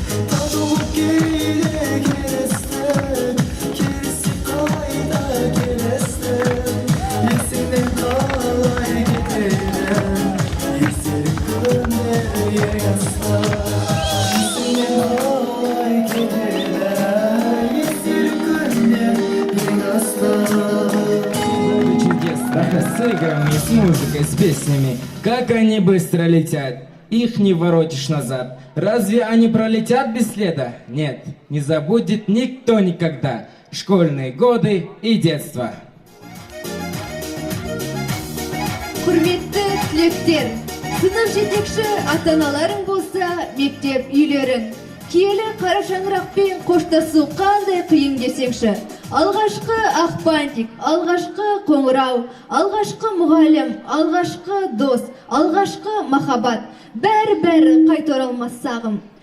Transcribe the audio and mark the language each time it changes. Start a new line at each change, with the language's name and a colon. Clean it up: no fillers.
Kazakh: Татулық кейде келістік, келсек қайда келістік, есіңнен қалай кетеді, естелік күндер ең ыстық. Есіңнен қалай кетеді, естелік күндер ең ыстық.
Russian: Чудесно, с играми, с музыкой, с песнями. Как они быстро летят, их не воротишь назад. Разве они пролетят без следа? Нет, не забудет никто никогда школьные годы и детство.
Kazakh: Құрметті түлектер, сынып жетекші ата-аналарың болса, мектеп үйлерің. Киелі қара шаңырақпен қоштасу қандай қиын десеңші. Алғашқы ақпантик, алғашқы қоңырау, алғашқы мұғалім, алғашқы дос, алғашқы махаббат, бәрі қайта оралмас сағым.